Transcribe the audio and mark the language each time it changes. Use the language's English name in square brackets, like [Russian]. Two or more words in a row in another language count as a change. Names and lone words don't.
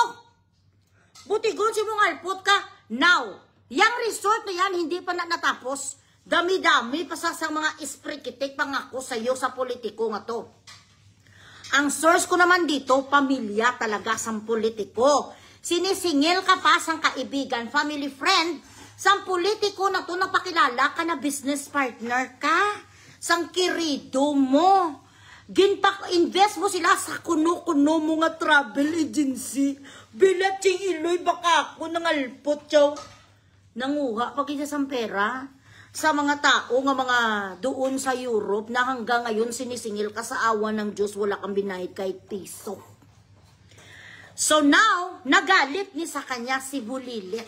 [Hiligaynon] Butigon si mong alpot ka. [Filipino] Now, yung resort na yan, hindi pa natapos. [Hiligaynon] Dami-dami pa sa mga isprikitik pangako sa iyo sa politiko nga to. [Filipino] Ang source ko naman dito, pamilya talaga sang politiko. Sinisingil ka pa sang kaibigan, [English] family friend, [Filipino] sang politiko na to napakilala ka na [English] business partner [Filipino] ka. [Hiligaynon] Sang kirido mo. Ginpak-invest mo sila sa kuno-kuno mo nga travel agency. Bilatsing iloy baka ako nangalpot siya. Nanguha pag isa sang pera sa mga tao nga [Filipino] mga doon sa Europe na hanggang ngayon sinisingil ka sa awa ng Diyos, wala kang binayad kahit piso. So now, nagalit ni sa kanya si Bulilit.